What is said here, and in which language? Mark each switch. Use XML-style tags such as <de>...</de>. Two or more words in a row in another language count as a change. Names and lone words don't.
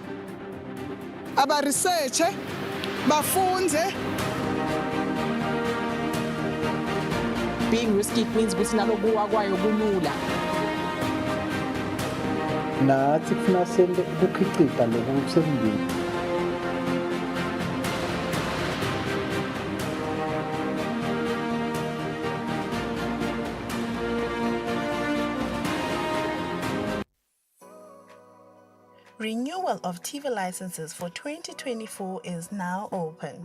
<ss>aba research bafunze.</ss> <en>Being risky means</en> <ss>ukuthi nalokuwa kwayo kulula. Nathi kufuna sente ukukhicita lokusembili.</ss> <en>Renewal of TV licenses for 2024 is now open.</en>